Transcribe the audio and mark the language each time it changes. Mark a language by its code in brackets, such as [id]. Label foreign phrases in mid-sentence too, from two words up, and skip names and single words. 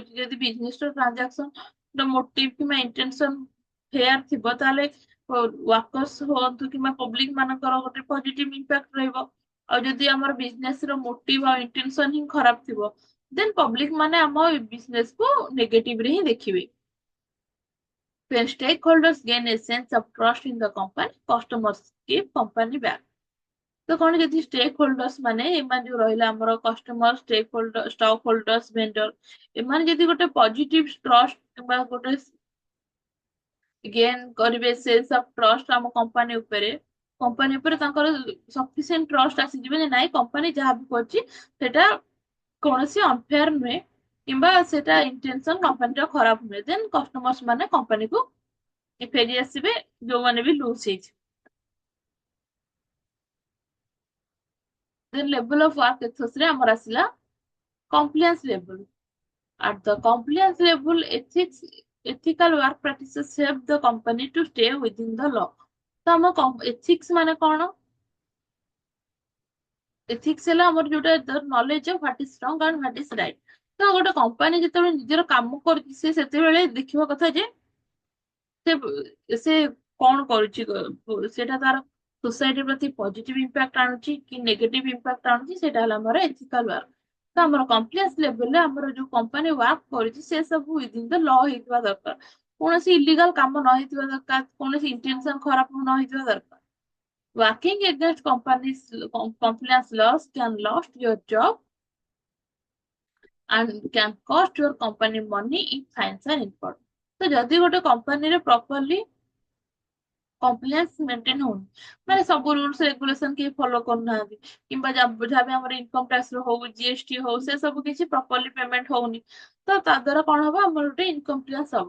[or] ଯଦି ବିଜନେସ ର ଟ୍ରାଞ୍ଜାକ୍ସନ ମୋଟିଭ କିମ୍ବା ଇଣ୍ଟେନସନ ଫେୟାର ଥିବ ତାହେଲେ ୱାର୍କର୍ସ ହୁଅନ୍ତୁ କିମ୍ବା ପବ୍ଲିକ ମାନଙ୍କର ଗୋଟେ [en] positive impact [or] ରହିବ। ଆଉ ଯଦି ଆମର ବିଜନେସ ର ମୋଟିଭ ଆଉ ଇଣ୍ଟେନସନ ହିଁ ଖରାପ ଥିବ ଦେନ୍ ପବ୍ଲିକ ମାନେ ଆମ ବିଜନେସ କୁ ନେଗେଟିଭ ରେ ହିଁ ଦେଖିବେ। [en] When stakeholders gain a sense of trust in the company, customers keep company back. [or] ତ କଣ ଯଦି [en] stake holders [or] ମାନେ ଏମାନେ ଯୋଉ ରହିଲା ଆମର [en] customer stake holder stock holders vendor [or] ଏମାନେ ଯଦି ଗୋଟେ [en] positive trust [or] କିମ୍ବା ଗୋଟେ ଗେନ୍ କରିବେ [en] sense of trust [or] ଆମ କମ୍ପାନୀ ଉପରେ ତାଙ୍କର [en] sufficient trust [or] ଆସିଯିବ ଯେ ନାଇଁ କମ୍ପାନୀ ଯାହା ବି କରୁଛି ସେଟା କୌଣସି ଅନଫେୟାର ନୁହେଁ କିମ୍ବା ସେଟା ଇଣ୍ଟେନସନ କମ୍ପାନୀର ଖରାପ ନୁହେଁ ଦେନ୍ କଷ୍ଟମର୍ସ ମାନେ କମ୍ପାନୀକୁ ଫେରି ଆସିବେ ଯୋଉମାନେ ବି ଲୁଜ ହେଇଛି। [en] then level of work ethos [or] ରେ ଆମର ଆସିଲା [en] compliance level. At the compliance level, ethical work practices help the company to stay within the law. [or] ତ ଆମ ethics ମାନେ କଣ? ethics ହେଲା ଆମର ଯୋଉଟା [en] the knowledge of what is wrong and what is right. [or] ତ ଗୋଟେ କମ୍ପାନୀ ଯେତେବେଳେ ନିଜର କାମ କରୁଛି ସେ ସେତେବେଳେ ଦେଖିବା କଥା ଯେ ସେ କଣ କରୁଛି ସେଟା ତାର ସୋସାଇଟି ପ୍ରତି [en] positive impact [or] ଆଣୁଛି କି [en] negative impact [or] ଆଣୁଛି ସେଟା ହେଲା ଆମର [en] ethical work. [or] ତ ଆମର [en] complex levelରେ [or] ଆମର ଯୋଉ କମ୍ପାନୀ ୱାର୍କ କରୁଛି ସେ ସବୁ [en] within the law [or] ହେଇଥିବା ଦରକାର। କୌଣସି ଇଲିଗାଲ କାମ ନ ହେଇଥିବା ଦରକାର କୌଣସି ଇଣ୍ଟେନସନ ଖରାପ ନ ହେଇଥିବା ଦରକାର। [en] Working against companies compliance laws can lost your job and can cost your company money if fines are incurred. [or] ତ ଯଦି ଗୋଟେ କମ୍ପାନୀରେ ପ୍ରପରଲି [en] compliance maintain [or] ହଉନି ମାନେ ସବୁ [en] rules regulation [or] କେହି ଫଲୋ କରୁନାହାନ୍ତି କିମ୍ବା ଯାହା ବି ଆମର [en] income tax [or] ର ହଉ ଜିଏସଟି ହଉ ସେ ସବୁ କିଛି [en] properly payment [or] ହଉନି ତ ତା ଦ୍ୱାରା କଣ ହବ ଆମର ଗୋଟେ ଇନକମ୍ପ୍ଲିଆନ୍ସ ହବ।